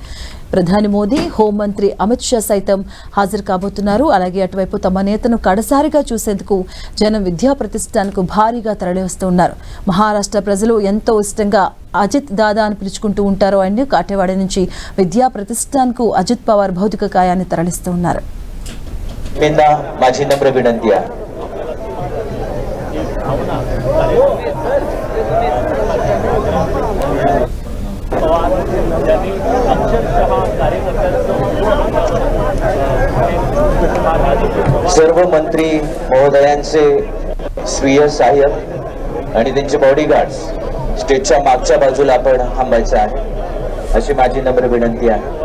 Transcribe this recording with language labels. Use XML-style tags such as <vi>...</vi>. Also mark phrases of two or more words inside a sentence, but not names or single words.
<te>ప్రధాని మోదీ, హోంమంత్రి అమిత్ షా సైతం హాజరు కాబోతున్నారు. అలాగే అటువైపు తమ నేతను కడసారిగా చూసేందుకు జనం విద్యా ప్రతిష్టాన్కు భారీగా తరలివస్తున్నారు. మహారాష్ట్ర ప్రజలు ఎంతో ఇష్టంగా అజిత్ దాదా అని పిలుచుకుంటూ ఉంటారు. ఆయన కాటేవాడి నుంచి విద్యా ప్రతిష్టాన్కు అజిత్ పవార్ భౌతిక కాయాన్ని తరలిస్తూ ఉన్నారు.</te> <mr>माझी नम्र विनंती आहे. सर्व मंत्री महोदयांचे स्वीय सहाय्यक आणि त्यांचे बॉडीगार्ड्स स्टेजच्या मागच्या बाजूला आपण थांबायचं आहे अशी माझी नम्र विनंती आहे.</mr>